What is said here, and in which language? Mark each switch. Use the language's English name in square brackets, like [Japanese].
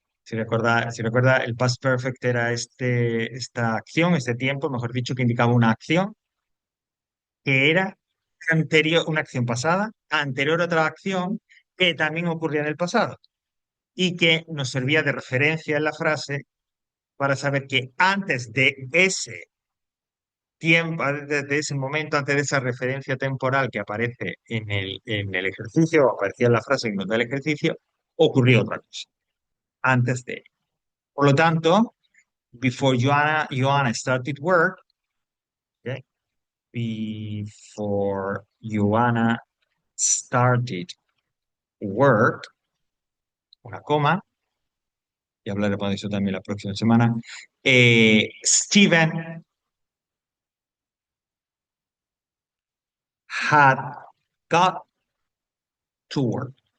[Spanish] Si recuerda, el past perfect era esta acción, este tiempo, mejor dicho, que indicaba una acción que era anterior, una acción pasada, anterior a otra acción que también ocurría en el pasado y que nos servía de referencia en la frase para saber que antes de ese tiempo, desde ese momento, antes de esa referencia temporal que aparece en el ejercicio, aparecía en la frase que nos da el ejercicio, ocurrió otra cosa, antes de. Por lo tanto, [English] Before Joanna started work, okay? Before Joanna started work, [Spanish] una coma, y hablaremos de eso también la próxima semana. [English] Steven had got to work.